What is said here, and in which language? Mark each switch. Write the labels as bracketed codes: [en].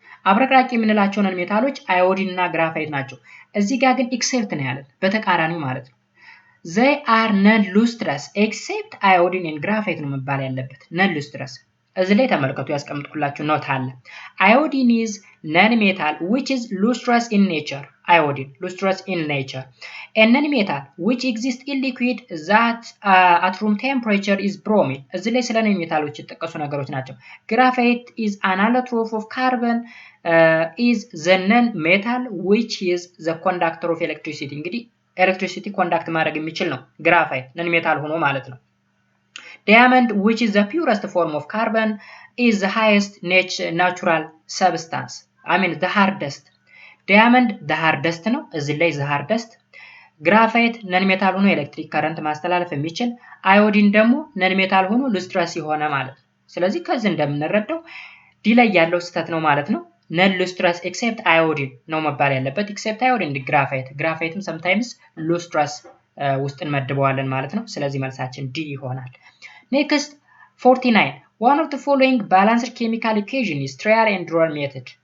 [am] አብረቅራቂ የምንላቸው ነን ሜታሎች አዮዲን እና ግራፋይት ናቸው። እዚህ ጋር ግን ኤክሴፕት ነው ያለን በተቃራኒው ማለት ነው። [en] they are non-lustrous except iodine and graphite [am] ነው መባል ያለበት non-lustrous። እዚህ ላይ ተመልከቱ ያስቀምጥኩላችሁ ኖት አለ። [en] iodine is non-metal which is lustrous in nature. iodine lustrous in nature. A non-metal which exists in liquid that at room temperature is bromine. [am] እዚህ ላይ ስለ ነን ሜታሎች የተጠቀሱ ነገሮች ናቸው። [en] graphite is an allotrope of carbon is the non-metal which is the conductor of electricity. [am] እንግዲህ ኤሌክትሪሲቲ ኮንዳክት ማድረግ የሚችል ነው ግራፋይት ነን ሜታል ሆኖ ማለት ነው። [en] Diamond which is the purest form of carbon is the highest natural substance. I mean the hardest. Diamond the hardest [am] ነው እዚህ ላይ [en] the hardest. [am] ግራፋይት ነን ሜታል ሆኖ ኤሌክትሪክ ከረንት ማስተላለፍ የሚችል፣ አዮዲን ደግሞ ነን ሜታል ሆኖ ሉስትረስ የሆነ ማለት ነው። ስለዚህ ከዚህ እንደምንረዳው ዲ ላይ ያለው ስህተት ነው ማለት ነው። ነን ሉስትረስ ኤክሴፕት አዮዲን ነው መባል ያለበት። ኤክሴፕት አዮዲን ግራፋይት ግራፋይትም sometimes ሉስትረስ ውስጥ እንመድበዋለን ማለት ነው። ስለዚህ መልሳችን ዲ ይሆናል። [en] Next 49. One of the following balanced chemical equation is trial and error method.